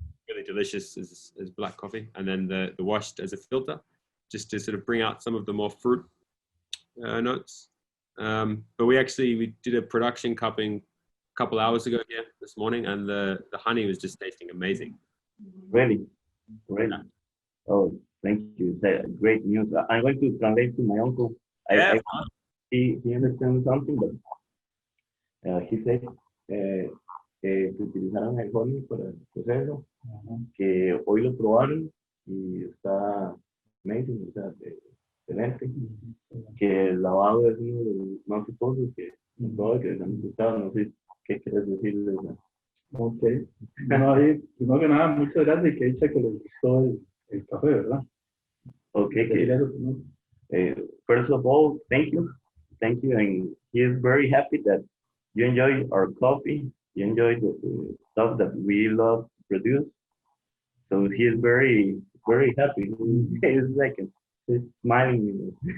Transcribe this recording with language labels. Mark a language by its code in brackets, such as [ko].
[en] Really delicious is black coffee, and then the washed as a filter, just to sort of bring out some of the more fruit notes. But we did a production cupping a couple hours ago here this morning, and the honey was just tasting amazing. Really? Great. Yeah. Oh, thank you. That's great news. I'm going to translate to my uncle. Yeah. He understands something, but he said [es] que utilizaron el honey para el proceso, que hoy lo probaron y está amazing, o sea, excelente, que el lavado es uno de los más exitosos que les han gustado. No sé qué quieres decirles. [en] Ok. [es] Bueno, ahí, primero que nada, muchas gracias y que dicha que les gustó el café, ¿verdad? [en] Okay. First of all, thank you, and he is very happy that you enjoy our coffee, you enjoy the stuff that we love to produce. So he is very, very happy. He's like he's smiling.